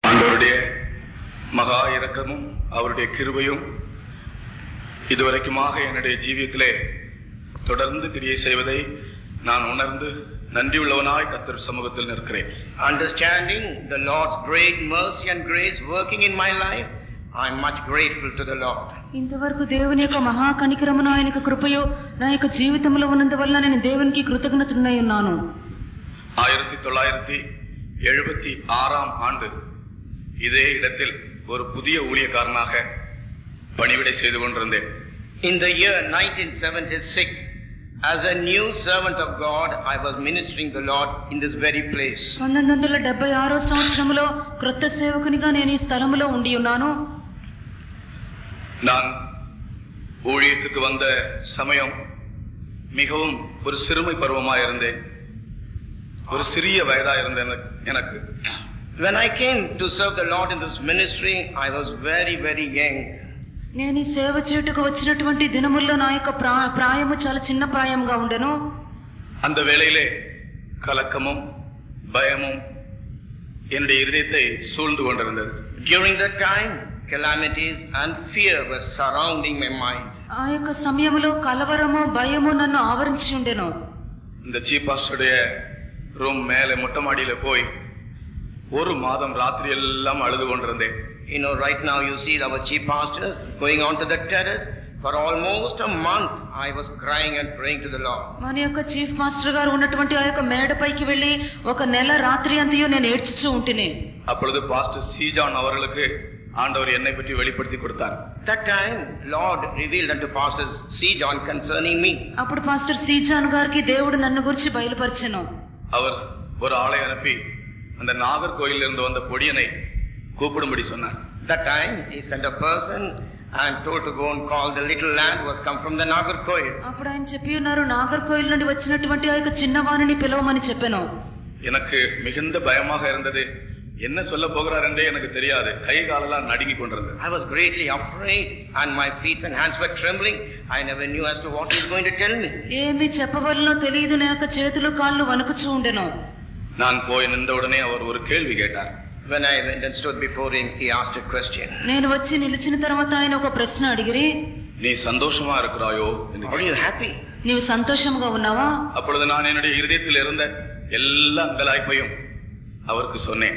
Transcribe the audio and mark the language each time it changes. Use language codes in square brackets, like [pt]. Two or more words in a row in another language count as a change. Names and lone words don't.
[ta] அவருடைய மகா இரக்கமும் அவருடைய கிருபையும் இதுவரைக்குமாக என்னுடைய ஜீவியத்திலே தொடர்ந்து கிரியை செய்வதை நான் உணர்ந்து நன்றியுள்ளவனாய் கர்த்தர் சமூகத்தில் நிற்கிறேன். [en] Understanding the Lord's great mercy and grace working in my life, I am much grateful to the Lord. [te] ఇంతవరకు దేవుని యొక్క మహా కనికరమును ఆయన యొక్క కృపయో నా యొక్క జీవితంలో ఉన్నందువల్ల నేను దేవునికి కృతజ్ఞతుడై ఉన్నాను. [ta] 1976 ஆண்டு இதே இடத்தில் ஒரு புதிய ஊழியக்காரனாக பணிவிடை செய்து கொண்டிருந்தேன். [en] In the year 1976, as a new servant of God, I was ministering the Lord in this very place. [te] 1976 సంవత్సరములో క్రొత్త సేవకునిగా నేను ఈ స్థలములో ఉండి ఉన్నాను. [ta] நான் ஊழியத்துக்கு வந்த சமயம் மிகவும் ஒரு சிறுமை பருவமாக இருந்தேன். ஒரு சிறிய வயதா இருந்தேன் எனக்கு. [en] When I came to serve the Lord in this ministry, I was very, very young. [te] నేను ఈ సేవ చేయుటకు వచ్చినటువంటి దినముల్లో నా యొక్క ప్రాయము చాలా చిన్న ప్రాయంగా ఉండెను. [ta] அந்த வேளையிலே கலக்கமும் பயமும் என்னுடைய இதயத்தை சூழ்ந்து கொண்டிருந்தது. [en] During that time, calamities and fear were surrounding my mind. [te] ఆ యొక్క సమయంలో కలవరము భయము నన్ను ఆవరించి ఉండెను. [ta] இந்த [en] chief pastorudaya [ta] ரூம் மேலே மொட்டை மாடியில போய் ஒரு மாதம் ராத்திரி எல்லாம் அழுது கொண்டிருந்தேன். [en] You know, right now you see our chief pastor going on to the terrace. For almost a month I was crying and praying to the Lord. [te] మన యొక్క [en] chief master [te] గారు ఉన్నటువంటి ఆ యొక్క మేడపైకి వెళ్ళి ఒక నెల రాత్రి అంతయు నేను ఏడ్చుచూ ఉంటిని. [ta] அப்பொழுது பாஸ்டர் சி ஜான் அவர்களுக்கு ஆண்டவர் என்னை பற்றி வெளிப்படுத்தி கொடுத்தார். [en] That time Lord revealed unto Pastor C. John concerning me. [te] అప్పుడు పాస్టర్ సి జాన్ గారికి దేవుడు నన్ను గురించి బయలుపరిచెను. [ta] அவர் ஒரு ஆளை அனுப்பி அந்த நாகர்கோயிலில் இருந்து வந்த பொடியனை கூப்பிடும்படி சொன்னார். [en] That time he sent a person and told to go and call the little lad who has come from the Nagarkoil. [te] అప్పుడు ఆయన చెప్పి ఉన్నారు నాగర్కోయిల్ నుండి వచ్చినటువంటి ఆ యొక్క చిన్నవానిని పిలవమని చెప్పాను. [ta] எனக்கு மிகுந்த பயமாக இருந்தது. என்ன சொல்ல போகிறார் என்றே எனக்கு தெரியாது. கை காலெல்லாம் நடுங்கி கொண்டிருந்தது. [en] I was greatly afraid and my feet and hands were trembling. I never knew as to what he is going to tell me. [te] ఏమి చెప్పవలనో తెలియదు. నా యొక్క చేతులు కాళ్ళు వణుకుచూ ఉండెను. [ta] நான் போய் நின்ற உடனே அவர் ஒரு கேள்வி கேட்டார். [en] When I went and stood before him, he asked a question. [te] నేను వచ్చి నిలిచిన తర్వాత ఆయన ఒక ప్రశ్న అడిగిరి. [ta] நீ சந்தோஷமா இருக்கிறாயோ? [en] Are you happy? [te] నీవు సంతోషంగా ఉన్నావా? [ta] அப்பொழுது நான் என்னுடைய இதயத்தில் இருந்த எல்லா அங்கலாய்ப்பையும் அவருக்கு சொன்னேன்.